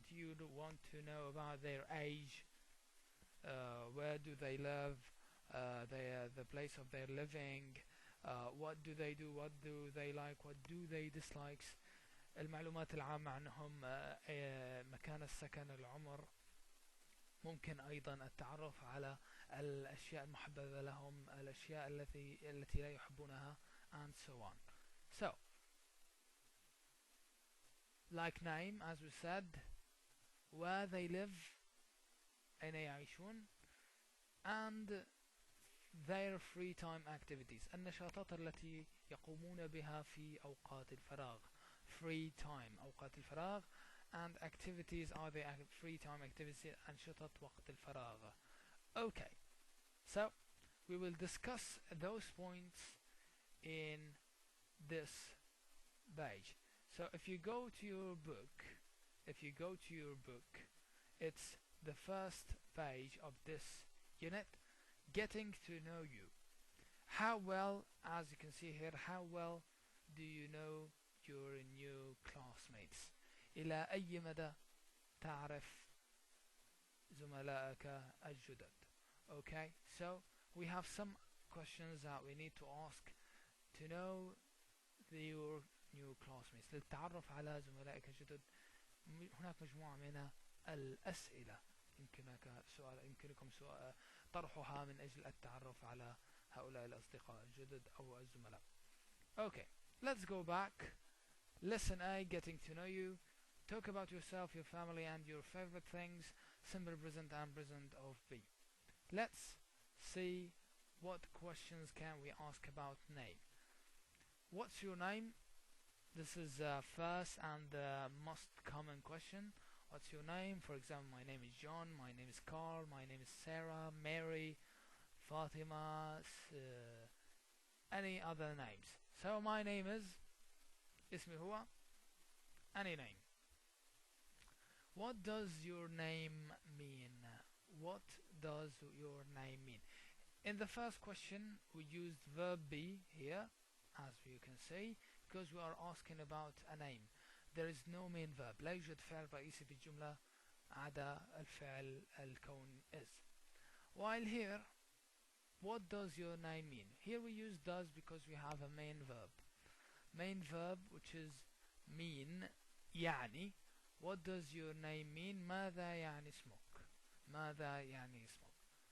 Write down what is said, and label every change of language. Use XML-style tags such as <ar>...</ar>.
<en>Do you want to know about their age? Where do they live? The place of their living? What do they do? What do they like? What do they dislike?</en> <ar>المعلومات العامة عنهم, مكان السكن, العمر. ممكن أيضا التعرف على الأشياء المحببة لهم, الأشياء التي لا يحبونها,</ar> <en>and so on. So, like name, as we said, where they live,</en> <ar>أين يعيشون,</ar> <en>and their free time activities,</en> <ar>النشاطات التي يقومون بها في أوقات الفراغ.</ar> <en>Free time,</en> <ar>أوقات الفراغ,</ar> <en>and activities are the free time activities,</en> <ar>أنشطة وقت الفراغ.</ar> <en>Okay, so we will discuss those points in this page. So if you go to your book, it's the first page of this unit, getting to know you. How well, as you can see here, how well do you know your new classmates?</en> <ar>إلى أي مدى تعرف زملائك الجدد?</ar> <en>Okay, so we have some questions that we need to ask to know your new classmates.</en> <ar>للتعرف على زملائك الجدد هناك مجموعة من الأسئلة يمكنكم طرحها من أجل التعرف على هؤلاء الأصدقاء الجدد أو الزملاء.</ar> <en>Okay, let's go back. Lesson A, getting to know you. Talk about yourself, your family, and your favorite things. Simple present and present of be. Let's see what questions can we ask about name. What's your name? This is the first and most common question. What's your name? For example, my name is John, my name is Carl, my name is Sarah, Mary, Fatima, any other names. So my name is,</en> <ar>اسمي هو,</ar> <en>any name. What does your name mean? What does your name mean? In the first question we used verb be here, as you can see, because we are asking about a name. There is no main verb.</en> <ar>لا يوجد فعل رئيسي في الجملة عدا الفعل الكون is.</ar> <en>While here, what does your name mean? Here we use does because we have a main verb. Main verb which is mean,</en> <ar>يعني.</ar> <en>What does your name mean?</en> <ar>ماذا يعني اسمك? ماذا يعني اسمك?</ar>